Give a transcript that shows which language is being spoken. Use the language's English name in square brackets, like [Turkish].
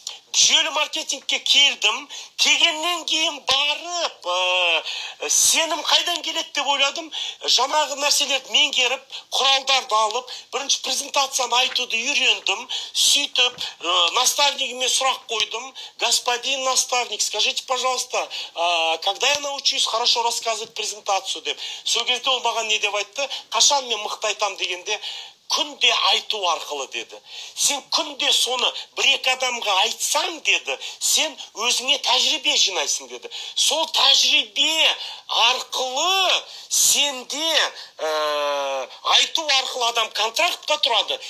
[Kazakh] Жүйелі маркетингке келдім. Келгеннен кейін барып, сенім қайдан келеді деп ойладым. Жаңағы нәрселерді меңгеріп, құралдарды алып, бірінші презентацияны айтуды үйрендім. Сөйтіп, наставнигіме сұрақ қойдым. [Russian] Господин наставник, скажите, пожалуйста, когда я научусь хорошо рассказывать презентацию деп. [Kazakh] Сол кезде ол маған не деп айтты? Қашан мен мықты айтам дегенде, күнде айту арқылы деді. Сен күнде соны бір-екі адамға айтсаң деді, сен өзіңе тәжірибе жинайсың деді. Сол тәжірибе арқылы сенде айту арқылы адам контрактқа тұрады.